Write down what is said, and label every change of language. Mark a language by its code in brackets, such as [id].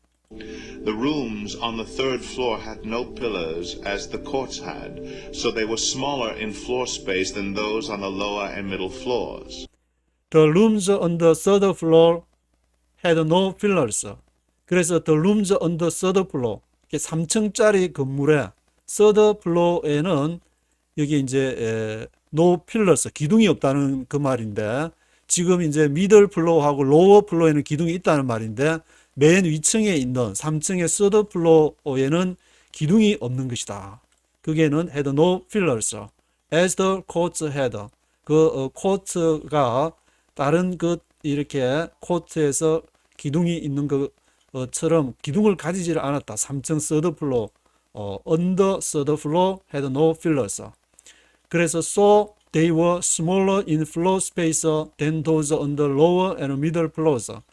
[en] The rooms on the third floor had no pillars as the courts had, so they were smaller in floor space than those on the lower and middle floors. The rooms on the third floor had no pillars. [ko] 그래서 [en] the rooms on the third floor [ko] 3층짜리 건물의 third floor에는 여기 이제 no pillars 기둥이 없다는 그 말인데 지금 이제 middle floor하고 lower floor에는 기둥이 있다는 말인데 맨 위층에 있는 3층의 third floor에는 기둥이 없는 것이다. 그게는 [en] had no pillars as the courts had. [ko] 코트가 다른 이렇게 코트에서 기둥이 있는 것처럼 기둥을 가지지를 않았다. 3층 [en] third floor, on the third floor had no pillars. [ko] 그래서 [en] so they were smaller in floor space than those on the lower and middle floors.